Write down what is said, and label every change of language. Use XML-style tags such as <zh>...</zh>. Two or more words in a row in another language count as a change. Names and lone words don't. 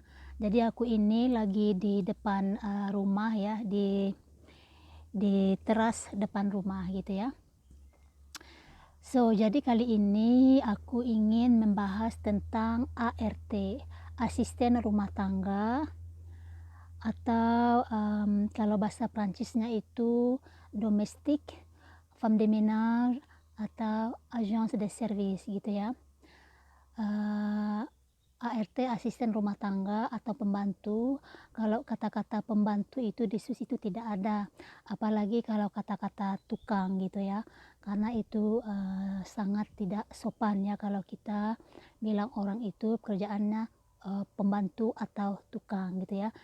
<id>Jadi aku ini lagi di depan rumah ya, di teras depan rumah gitu ya. Jadi kali ini aku ingin membahas tentang ART, asisten rumah tangga, atau kalau bahasa Prancisnya itu domestique,</id> <fr>femme de ménage,</fr> <id>atau</id> <fr>agence de service</fr> <id>gitu ya. ART asisten rumah tangga atau pembantu. Kalau kata-kata pembantu itu di SUS itu tidak ada, apalagi kalau kata-kata tukang gitu ya, karena itu sangat tidak sopan ya kalau kita bilang orang itu pekerjaannya pembantu atau tukang gitu ya.</id>